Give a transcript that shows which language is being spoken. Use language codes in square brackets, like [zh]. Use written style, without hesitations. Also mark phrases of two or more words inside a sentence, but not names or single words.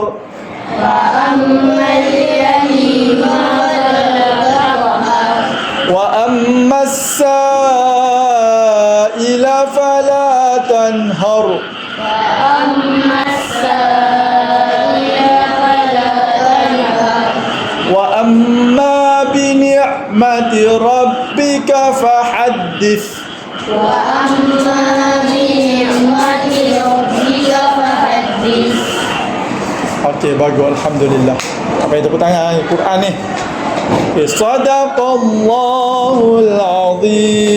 [ar] فأما اليتيم فلا تقهر. وأما السائل فلا تنهر. فأما السائل فلا تنهر. وأما بنعمة ربك فحدث. وأما بنعمة ربك فحدث. [ms] Okey, bagus, alhamdulillah. Apa yang tepuk tangan Quran ni? [ar] صدق الله العظيم.